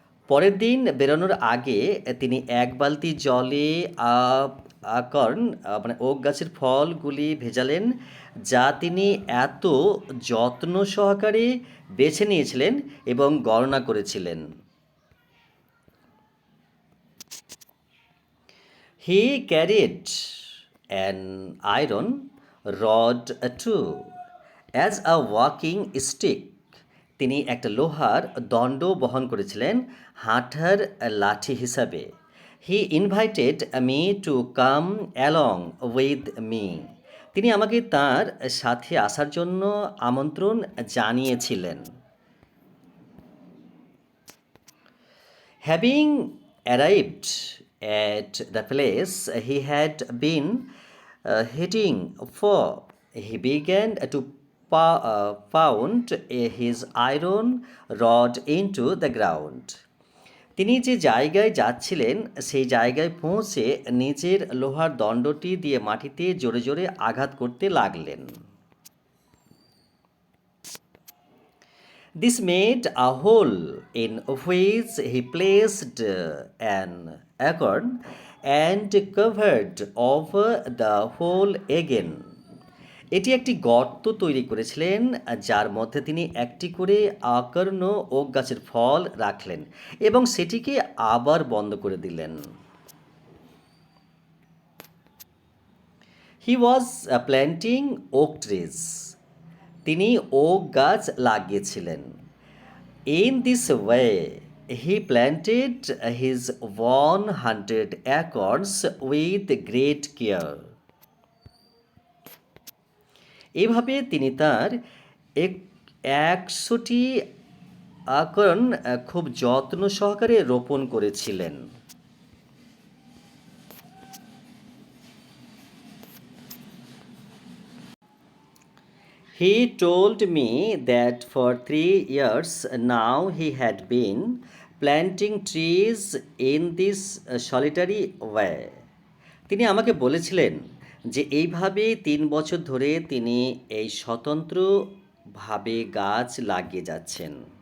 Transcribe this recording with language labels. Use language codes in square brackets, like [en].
[bn] পরের দিন বেরোনোর আগে তিনি এক বালতি জলে আকর্ন মানে ওক গাছের ফলগুলি ভেজালেন, যা তিনি এত যত্ন সহকারে বেছে নিয়েছিলেন এবং গণনা করেছিলেন। [en] He carried an iron rod too as a walking stick. [bn] তিনি একটা লোহার দণ্ড বহন করেছিলেন হাঁটার লাঠি হিসাবে। [en] He invited me to come along with me. [bn] তিনি আমাকে তার সাথে আসার জন্য আমন্ত্রণ জানিয়েছিলেন। [en] Having arrived at the place he had been heading for, he began to pound his iron rod into the ground. [bn] তিনি যে জায়গায় যাচ্ছিলেন সেই জায়গায় পৌঁছে নিজের লোহার দণ্ডটি দিয়ে মাটিতে জোরে জোরে আঘাত করতে লাগলেন। [en] This made a hole in which he placed an acorn and covered over the hole again. [bn] এটি একটি গর্ত তৈরি করেছিলেন যার মধ্যে তিনি একটি করে আকর্ণ ওক গাছের ফল রাখলেন এবং সেটিকে আবার বন্ধ করে দিলেন। [en] He was planting oak trees. [bn] তিনি ওক গাছ লাগিয়েছিলেন। [en] In this way, he planted his 100 acorns with great care. [bn] এভাবে তিনি তার 100টি আকর্ন খুব যত্ন সহকারে রোপণ করেছিলেন। [en] He told me that for 3 years now he had been planting trees in this solitary way. [bn] তিনি আমাকে বলেছিলেন যে এইভাবে 3 বছর ধরে তিনি এই স্বতন্ত্রভাবে গাছ লাগিয়ে যাচ্ছেন।